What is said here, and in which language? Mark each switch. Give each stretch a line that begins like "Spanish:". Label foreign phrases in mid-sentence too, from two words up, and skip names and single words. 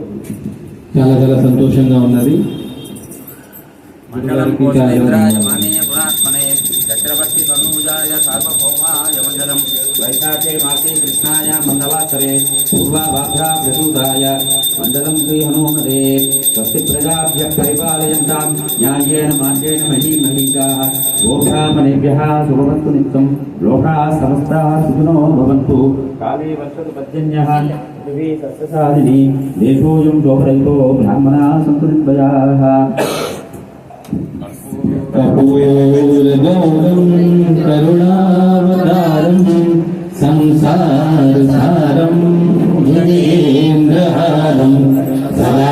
Telugu: చాలా చాలా సంతోషంగా ఉన్నది.
Sanskrit: మంగళం కోశేంద్రాయ మానీయ గుణాత్మనే చక్రవర్తి తనూజాయ సార్వభౌమాయ మంగళం వైశాఖే మాసే కృష్ణాయ మందవాసరే పూర్వాభాద్రా ప్రసూతాయ మంగళం శ్రీ హనుమతే స్వస్తి ప్రజాభ్యః పరిపాలయంతాం న్యాయేన మార్గేణ మహీమహీకాః గోబ్రాహ్మణేభ్యः శుభమస్తు నిత్యం లోకాः సమస్తాः సుఖినో భవంతు కాలే వర్షతు పర్జన్యః పృథివీ సస్యశాలినీ దేశోऽयं శోభరహితో బ్రాహ్మణాः సంతు నిర్భయాः. కపూరగౌరం కరుణావతారం సంసారసారం గిరీంద్రహారం సదా